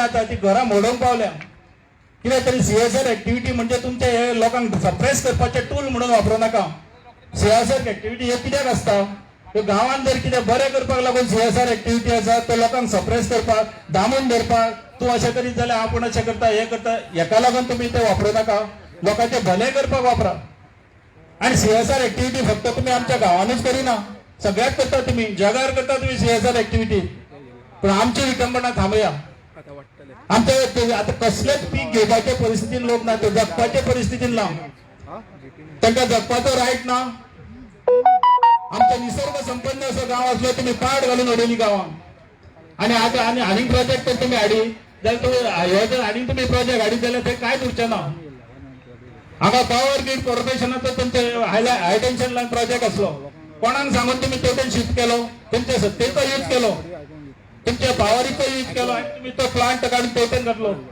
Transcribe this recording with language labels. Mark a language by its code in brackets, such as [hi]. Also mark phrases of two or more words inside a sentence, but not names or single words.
[kok] जाता ती घरां मोडोवंक पावल्या कितें तरी [en] CSR activity [kok] म्हणजे तुमचे हे लोकांक सप्रेस करपाचे टूल म्हणून वापरू नाका [en] CSR activity [kok] हे कित्याक आसता तो गांवांत जर कितें बरें करपाक लागून [en] CSR activity [kok] आसा तो लोकांक सप्रेस करपाक दामून धरपाक तूं अशें करीत जाल्यार आपूण अशें करता हे करता हेका लागून तुमी ते वापरू नाका लोकांचे भले करपाक वापरा आणि [en] CSR activity [kok] फक्त तुम्ही आमच्या गावानूच करिना सगळ्यात करता तुम्ही जगार करता तुम्ही सीएसआर एक्टिविटी पण आमची विटंबना थांबया आमचे आता कसलेच पीक घेवपाचे परिस्थितीन लोक ना ते जगपाचे परिस्थितीन ना तांकां जगपाचो रायट ना आमचं निसर्ग संपन्न असं गाव असलं तुम्ही पाड घालून उडयली गावां आणि आता आणि प्रोजेक्ट तुम्ही हाडी जाल्यार तुम्ही प्रोजेक्ट हाडीत जाल्यार ते कांयच उरचें ना हांगा पॉवर ग्रीड कॉर्पोरेशनाचो तुमचे [en] high tension line project [kok] असलो कोणाक सांगून तुम्ही टोटल शिफ्ट केलो तुमच्या सत्तेचो यूज केलो तुमच्या पॉवरीचो यूज केलो आणि तुम्ही तो प्लांट काढून टोटल घातलो